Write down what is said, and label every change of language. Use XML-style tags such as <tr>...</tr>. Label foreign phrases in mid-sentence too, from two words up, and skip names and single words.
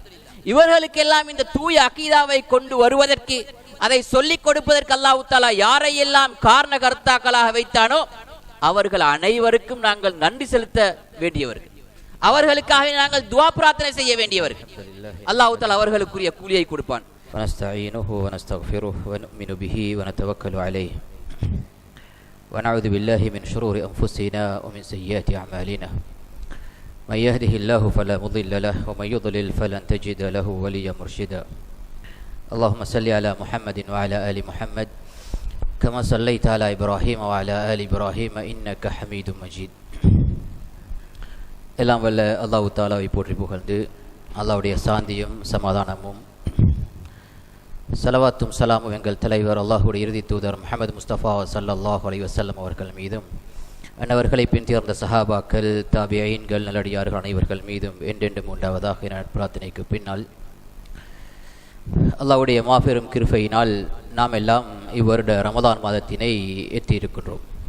<ta>இவர்களுக்கெல்லாம் இந்த தூய அக்கீதாவை கொண்டு வருவதற்கு, அதை சொல்லிக் கொடுப்பதற்கு அல்லாஹ் தஆலா யாரையெல்லாம் காரணகர்த்தாக்களாக வைத்தானோ அவர்கள் அனைவருக்கும் நாங்கள் நன்றி செலுத்த வேண்டியவர்கள், அவர்களுக்காக நாங்கள் துஆ பிரார்த்தனை செய்ய வேண்டியவர்கள். அல்லாஹ் தஆலா அவர்களுக்குரிய கூலியை கொடுப்பான்.</ta> <ar>ونستعينه ونستغفره ونؤمن به ونتوكل عليه ونعوذ بالله من شرور أنفسنا ومن سيئات أعمالنا من يهده الله فلا مضل له ومن يضلل فلن تجد له وليا مرشدا اللهم صل على محمد وعلى آل محمد كما صليت على إبراهيم وعلى آل إبراهيم إنك حميد مجيد.</ar> <ta>எல்லாம் வல்ல அல்லாஹ் தஆலாவை போற்றி புகழ்ந்து அல்லாஹ்வுடைய சாந்தியும் சமாதானமும் சலவாத்தும் சலாமும் எங்கள் தலைவர் அல்லாஹுடைய இறுதி தூதர் முஹம்மது முஸ்தபா</ta> <ar>صلى الله عليه وسلم</ar> <ta>அவர்கள் மீதும், அன்னவர்களை பின்தொடர்ந்த சஹாபாக்கள், தாபியீன்கள், நல்லடியார்கள் அனைவர்கள் மீதும் என்றென்றும் உண்டாவதாக என பிரார்த்தனைக்கு பின்னால், அல்லாஹ்வுடைய மாபெரும் கிருபையினால் நாம் எல்லாம் இவ்வருட ரமதான் மாதத்தினை எட்டியிருக்கின்றோம்.</ta>